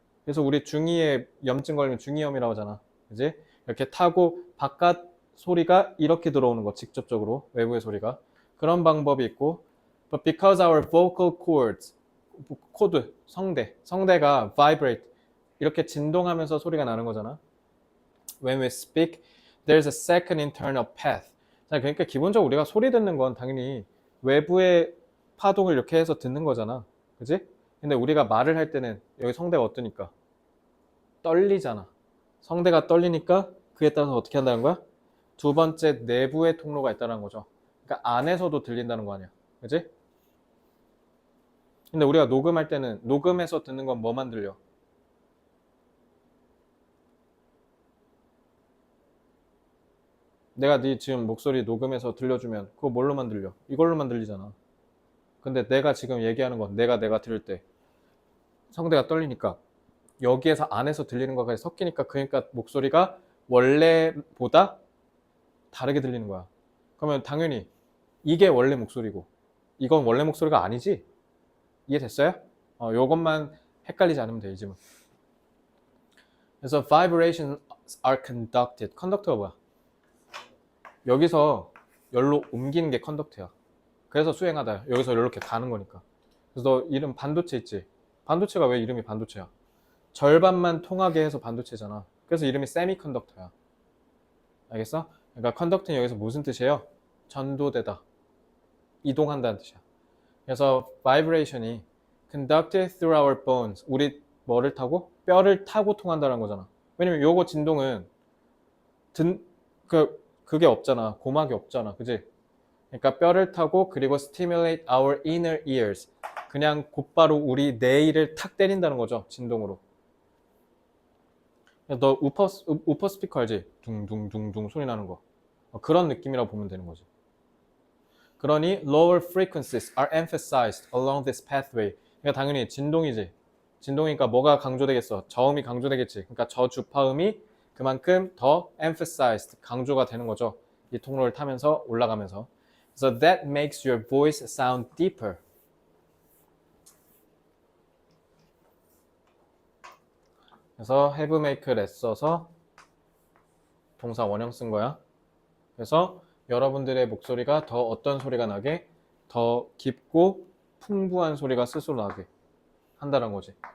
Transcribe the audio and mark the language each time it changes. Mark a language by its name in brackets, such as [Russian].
[Korean] 그래서 우리 중이에 염증 걸리면 중이염이라고 하잖아. 그지? 이렇게 타고 바깥 소리가 이렇게 들어오는 거, 직접적으로. 외부의 소리가. 그런 방법이 있고. [English] But because our vocal cords, [Korean] 코드, 성대가 [English] vibrate, [Korean] 이렇게 진동하면서 소리가 나는 거잖아. [English] When we speak, there's a second internal path. [Korean] 자, 그러니까 기본적으로 우리가 소리 듣는 건 당연히 외부의 파동을 이렇게 해서 듣는 거잖아. 그지? 근데 우리가 말을 할 때는 여기 성대가 어떠니까? 떨리잖아. 성대가 떨리니까 그에 따라서 어떻게 한다는 거야? 두 번째 내부의 통로가 있다는 거죠. 그러니까 안에서도 들린다는 거 아니야. 그지? 근데 우리가 녹음할 때는 녹음해서 듣는 건 뭐만 들려? 내가 네 지금 목소리 녹음해서 들려주면 그거 뭘로만 들려? 이걸로만 들리잖아. 근데 내가 지금 얘기하는 건 내가 들을 때 성대가 떨리니까 여기에서 안에서 들리는 거가 섞이니까 그러니까 목소리가 원래보다 다르게 들리는 거야. 그러면 당연히 이게 원래 목소리고 이건 원래 목소리가 아니지? 이해됐어요? 요것만 헷갈리지 않으면 돼, 이 질문. [English] 그래서 vibrations are conducted. [Korean] 컨덕터가 뭐야? 여기서 열로 옮기는 게 컨덕터야. 그래서 수행하다. 여기서 이렇게 가는 거니까. 그래서 너 이름 반도체 있지? 반도체가 왜 이름이 반도체야? 절반만 통하게 해서 반도체잖아. 그래서 이름이 세미컨덕터야. 알겠어? 그러니까 컨덕트는 여기서 무슨 뜻이에요? 전도되다. 이동한다는 뜻이야. 그래서 [English] vibration이 conducted through our bones. [Korean] 우리 뭐를 타고? 뼈를 타고 통한다는 거잖아. 왜냐면 요거 진동은 그게 없잖아. 고막이 없잖아. 그지? 그러니까 뼈를 타고 그리고 [English] stimulate our inner ears. [Korean] 그냥 곧바로 우리 뇌를 탁 때린다는 거죠. 진동으로. 너 우퍼 스피커 알지? 둥둥둥둥 소리 나는 거. 그런 느낌이라고 보면 되는 거지. 그러니 [English] lower frequencies are emphasized along this pathway. [Korean] 그러니까 당연히 진동이지. 진동이니까 뭐가 강조되겠어? 저음이 강조되겠지. 그러니까 저 주파음이 그만큼 더 emphasized, 강조가 되는 거죠. 이 통로를 타면서 올라가면서. [English] So that makes your voice sound deeper. [Korean] 그래서 have make를 써서 동사 원형 쓴 거야. 그래서 여러분들의 목소리가 더 어떤 소리가 나게? 더 깊고 풍부한 소리가 스스로 나게 한다는 거지.